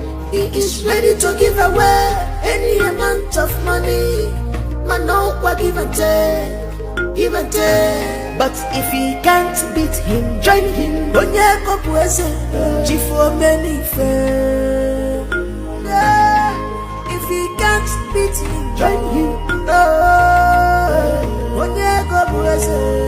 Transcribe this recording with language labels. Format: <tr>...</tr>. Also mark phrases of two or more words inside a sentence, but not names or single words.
<en>He is ready to give away any amount of money. Man, no kwa give and take, give and take. But if he can't beat him, join him.</en> <ig>Onye ko bu eze, Chief Omenife.</ig> <en>Yeah. If he can't beat him, join him.</en> <ig>Oh, onye ko bu eze.</ig>